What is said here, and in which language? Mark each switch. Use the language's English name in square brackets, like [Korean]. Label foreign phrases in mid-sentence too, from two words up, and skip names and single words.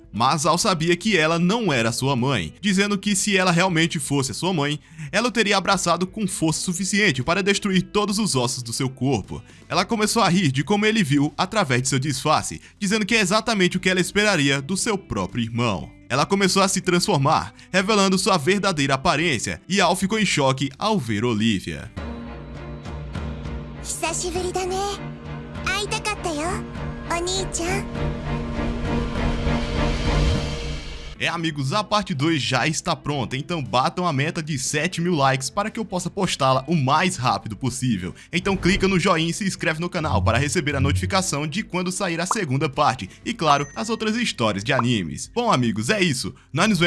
[Portuguese] Mas Ao sabia que ela não era sua mãe, dizendo que se ela realmente fosse a sua mãe, ela o teria abraçado com força suficiente para destruir todos os ossos do seu corpo. Ela começou a rir de como ele viu através de seu disfarce, dizendo que é exatamente o que ela esperaria do seu próprio irmão. Ela começou a se transformar, revelando sua verdadeira aparência, e Ao ficou em choque ao ver Olivia. [Japanese] 久しぶりだね。会いたかったよ、お兄ちゃん。 [Portuguese] Amigos, a parte 2 já está pronta, então batam a meta de 7.000 likes para que eu possa postá-la o mais rápido possível. Então clica no joinha e se inscreve no canal para receber a notificação de quando sair a segunda parte e, claro, as outras histórias de animes. Bom, amigos, é isso.